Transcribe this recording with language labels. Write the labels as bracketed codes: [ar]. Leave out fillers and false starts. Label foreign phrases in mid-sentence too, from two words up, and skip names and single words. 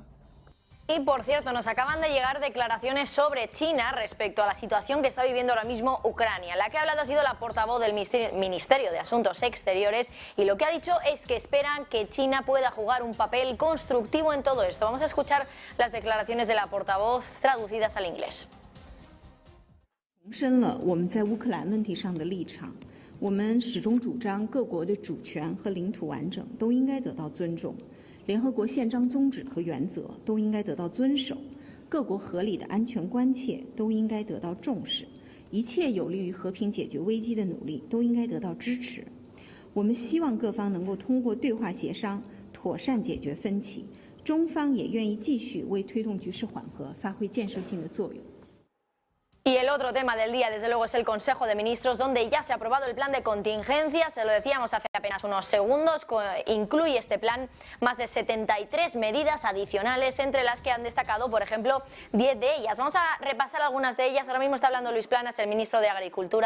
[es] Y por cierto, nos acaban de llegar declaraciones sobre China respecto a la situación que está viviendo ahora mismo Ucrania. La que ha hablado ha sido la portavoz del Ministerio de Asuntos Exteriores y lo que ha dicho es que esperan que China pueda jugar un papel constructivo en todo esto. Vamos a escuchar las declaraciones de la portavoz traducidas al inglés. [zh] 重申了我们在乌克兰问题上的立场，我们始终主张各国的主权和领土完整都应该得到尊重。联合国宪章宗旨和原则都应该得到遵守，各国合理的安全关切都应该得到重视，一切有利于和平解决危机的努力都应该得到支持。我们希望各方能够通过对话协商妥善解决分歧，中方也愿意继续为推动局势缓和发挥建设性的作用。 [es] Y el otro tema del día, desde luego, es el Consejo de Ministros, donde ya se ha aprobado el plan de contingencia. Se lo decíamos hace apenas unos segundos. Incluye este plan más de 73 medidas adicionales, entre las que han destacado, por ejemplo, 10 de ellas. Vamos a repasar algunas de ellas. Ahora mismo está hablando Luis Planas, el ministro de Agricultura.